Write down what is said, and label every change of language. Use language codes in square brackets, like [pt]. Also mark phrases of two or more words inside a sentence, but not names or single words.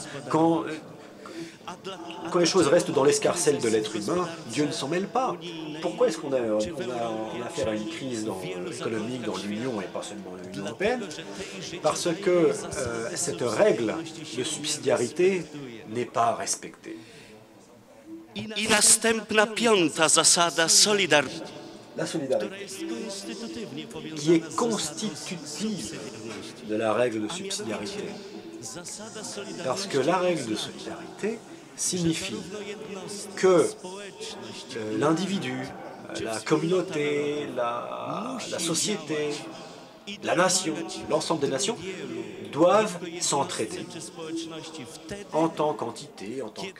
[fr] Quand les choses restent dans l'escarcelle de l'être humain, Dieu ne s'en mêle pas. Pourquoi est-ce qu'on a affaire à une crise économique dans l'Union et pas seulement l'Union européenne? Parce que cette règle de subsidiarité n'est pas respectée. [pl] I następna piąta zasada solidarności. [fr] La solidarité, qui est constitutive de la règle de subsidiarité. Parce que la règle de solidarité signifie que l'individu, la communauté, la société, la nation, l'ensemble des nations doivent s'entraider en tant qu'entité, en tant que...